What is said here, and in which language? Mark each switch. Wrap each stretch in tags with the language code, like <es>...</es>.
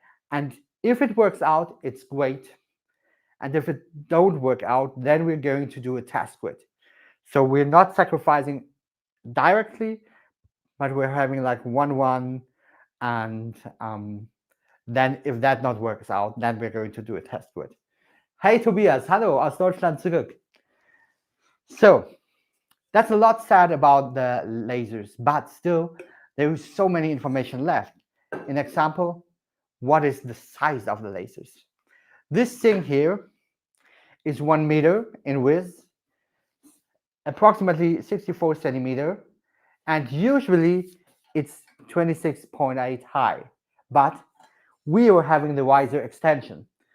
<en>And if it works out, it's great. And if it don't work out, then we're going to do a test grid. So we're not sacrificing directly, but we're having like 1-1, and then if that not works out, then we're going to do a test grid.</en> <de>Hey Tobias, hallo aus Deutschland zurück.</de> <en>So that's a lot said about the lasers, but still there is so many information left. An example, what is the size of the lasers? This thing here is 1 meter in width, approximately 64 centimeter, and usually it's 26.8 high, but we are having the riser extension.</en>